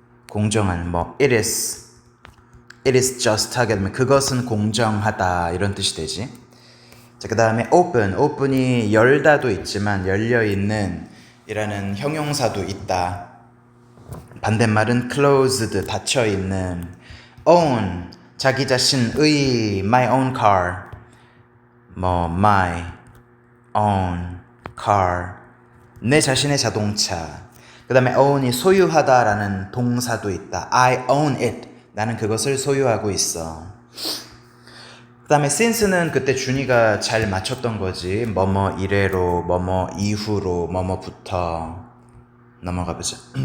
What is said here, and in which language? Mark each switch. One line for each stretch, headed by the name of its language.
Korean: 공정한 뭐
English: it is just
Korean: 하게 되면 그것은 공정하다 이런 뜻이 되지. 자, 그 다음에 open이 열다도 있지만 열려있는 이라는 형용사도 있다. 반대말은 closed 닫혀있는.
English: own
Korean: 자기 자신의
English: my own car 뭐 my own car
Korean: 내 자신의 자동차. 그 다음에 own이 소유하다라는 동사도 있다.
English: I own it
Korean: 나는 그것을 소유하고 있어. 그 다음에 since는 그때 준이가 잘 맞췄던 거지. 뭐뭐 이래로, 뭐뭐 이후로, 뭐뭐부터. 넘어가보자.